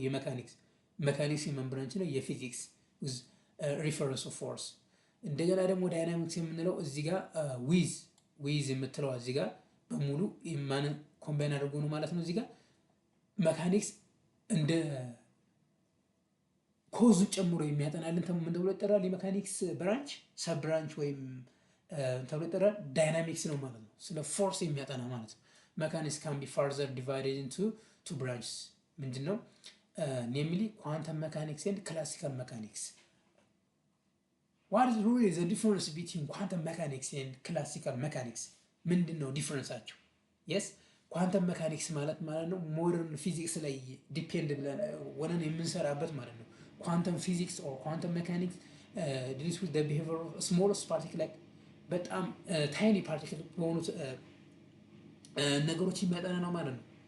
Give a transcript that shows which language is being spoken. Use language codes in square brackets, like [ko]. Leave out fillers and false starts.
[am] የሜካኒክስ። ሜካኒክስ የማን ብራንች ነው? የፊዚክስ ሪፈረንስ ኦፍ ፎርስ። እንደገና ደግሞ ዳይናሚክስ የምንለው እዚህ ጋር ዊዝ የምትለው እዚህ ጋር በሙሉ ማንን ኮምባይን አድርጎ ነው ማለት ነው። እዚህ ጋር መካኒክስ እንደ ኮዙ ጨምሮ የሚያጠናልን ምን ተብሎ ይጠራል? የመካኒክስ ብራንች ሰብ ብራንች ወይም ተብሎ ይጠራል ዳይናሚክስ ነው ማለት ነው። ስለ ፎርስ የሚያጠና ማለት ነው። መካኒክስ [en] can be further divided into two branches [am] ምንድን ነው? [en] namely quantum mechanics and classical mechanics. What is really the difference between quantum mechanics and classical mechanics? [am] ምንድን ነው ዲፍረንሳቸው? yes ኳንተም ሜካኒክስ ማለት ነው ሞደርን ፊዚክስ ላይ ዲፔንድ ብለን ወነን የምንሰራበት ማለት ነው። ኳንተም ፊዚክስ ኦር ኳንተም ሜካኒክስ [en] ዲልስ ዊዝ ዘ ቢሄቪየር ኦፍ ስሞለስት ፓርቲክል [am] ላይ በጣም ታይኒ ፓርቲክል በሆኑት ነገሮች የሚያጠና ነው ማለት ነው።